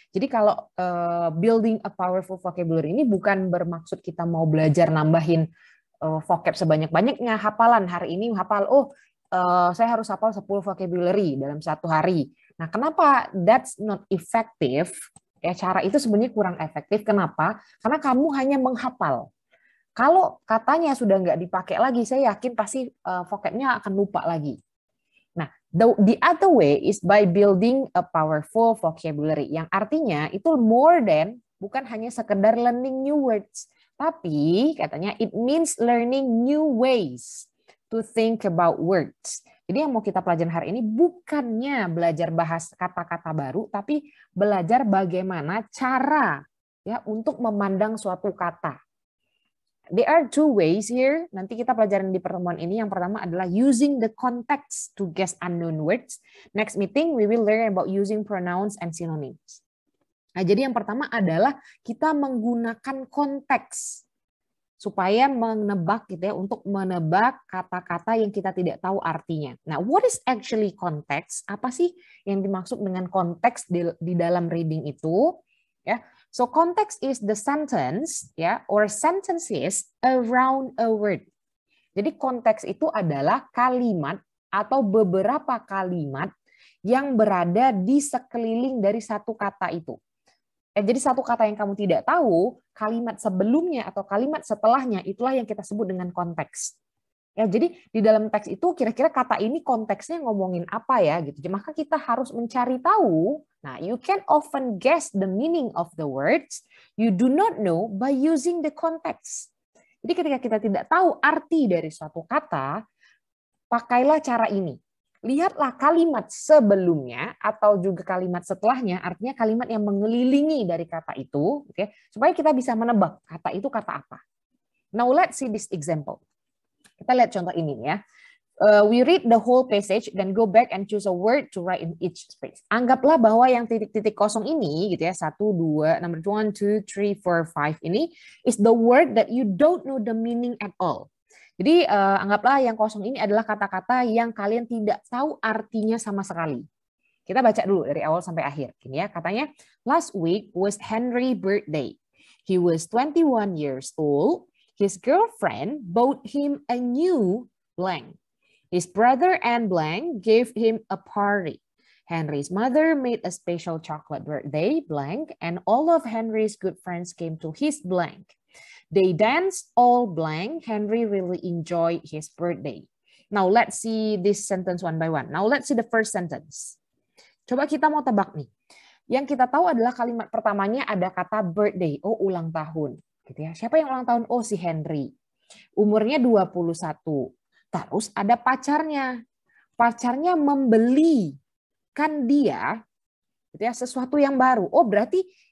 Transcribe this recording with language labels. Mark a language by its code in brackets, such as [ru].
[id] Jadi kalau [en] building a powerful vocabulary [id] ini bukan bermaksud kita mau belajar nambahin vocab sebanyak-banyaknya, hafalan hari ini hafal, saya harus hafal 10 vocabulary dalam satu hari. Nah, kenapa [en] that's not effective? [id] Ya, cara itu sebenarnya kurang efektif. Kenapa? Karena kamu hanya menghafal. Kalau katanya sudah nggak dipakai lagi, saya yakin pasti vocabnya akan lupa lagi. [en] Nah, the other way is by building a powerful vocabulary, [id] yang artinya itu [en] more than [id] bukan hanya sekedar [en] learning new words, [id] tapi katanya [en] it means learning new ways to think about words. [id] Jadi yang mau kita pelajarin hari ini bukannya belajar bahas kata-kata baru, tapi belajar bagaimana cara ya untuk memandang suatu kata. [en] There are two ways here. [id] Nanti kita pelajarin di pertemuan ini. Yang pertama adalah [en] using the context to guess unknown words. Next meeting, we will learn about using pronouns and synonyms. [id] Nah, jadi yang pertama adalah kita menggunakan konteks supaya menebak gitu ya, untuk menebak kata-kata yang kita tidak tahu artinya. Nah, [en] what is actually context? [id] Apa sih yang dimaksud dengan konteks di dalam reading itu? Ya. [en] So context is the sentence ya or sentences around a word. [id] Jadi konteks itu adalah kalimat atau beberapa kalimat yang berada di sekeliling dari satu kata itu. Jadi satu kata yang kamu tidak tahu, kalimat sebelumnya atau kalimat setelahnya itulah yang kita sebut dengan konteks. Ya, jadi di dalam teks itu kira-kira kata ini konteksnya ngomongin apa ya gitu. Maka kita harus mencari tahu. [en] Nah, you can often guess the meaning of the words you do not know by using the context. [id] Jadi ketika kita tidak tahu arti dari suatu kata, pakailah cara ini. Lihatlah kalimat sebelumnya atau juga kalimat setelahnya, artinya kalimat yang mengelilingi dari kata itu, okay, supaya kita bisa menebak kata itu kata apa. [en] Now let's see this example. [id] Kita lihat contoh ini ya. [en] We read the whole passage, then go back and choose a word to write in each space. [id] Anggaplah bahwa yang titik-titik kosong ini, gitu ya, 1, 2, number 1, 2, 3, 4, 5 ini [en] is the word that you don't know the meaning at all. [id] Jadi anggaplah yang kosong ini adalah kata-kata yang kalian tidak tahu artinya sama sekali. Kita baca dulu dari awal sampai akhir. Gini ya, katanya, [en] last week was Henry's birthday. He was 21 years old. His girlfriend bought him a new blank. His brother and blank gave him a party. Henry's mother made a special chocolate birthday blank, and all of Henry's good friends came to his blank. They danced all blank. Henry really enjoyed his birthday. Now let's see this sentence one by one. Now let's see the first sentence. [id] Coba kita mau tebak nih. Yang kita tahu adalah kalimat pertamanya ada kata birthday, oh ulang tahun. Gitu ya. Siapa yang ulang tahun? Oh si Henry. Umurnya 21. Terus ada pacarnya. Pacarnya membelikan dia gitu ya, sesuatu yang baru. Oh berarti